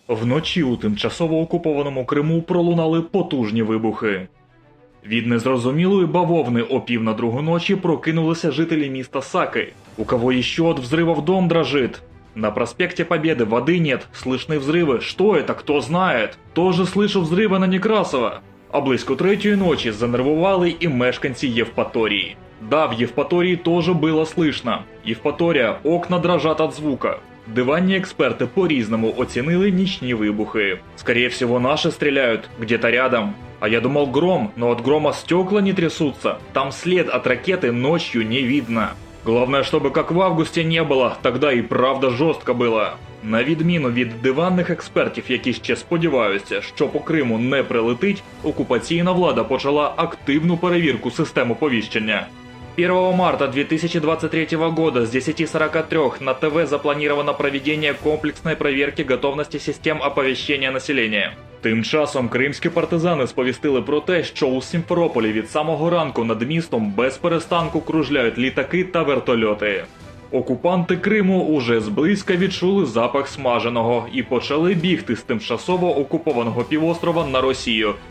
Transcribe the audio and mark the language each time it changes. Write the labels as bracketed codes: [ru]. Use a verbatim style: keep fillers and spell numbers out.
[uk] Вночі у тимчасово окупованому Криму пролунали потужні вибухи. Від незрозумілої бавовни о пів на другу ночі прокинулися жителі міста Саки, [ru] у кого еще от взрывов дом дрожит. На проспекте Победы воды нет, слышны взрывы, что это, кто знает? Тоже слышу взрывы на Некрасова. [uk] А близько третьої ночі занервували і мешканці Евпатории. [ru] Да, в Евпатории тоже было слышно. Евпатория, окна дрожат от звука. [uk] Диванні експерти по-різному оцінили нічні вибухи. [ru] Скорее всего, наши стреляют, где-то рядом. А я думал гром, но от грома стекла не трясутся. Там след от ракеты ночью не видно. Главное, чтобы как в августе не было, тогда и правда жорстко было. [uk] На відміну від диванних експертів, які ще сподіваються, що по Криму не прилетить, окупаційна влада почала активну перевірку систем оповіщення. [ru] первого марта две тысячи двадцать третьего года с десяти сорока трёх на ТВ запланировано проведение комплексной проверки готовности систем оповіщення населення. [uk] Тим часом кримські партизани сповістили про те, що у Сімферополі від самого ранку над містом без перестанку кружляють літаки та вертольоти. Окупанти Криму уже зблизька відчули запах смаженого і почали бігти з тимчасово окупованого півострова на Росію.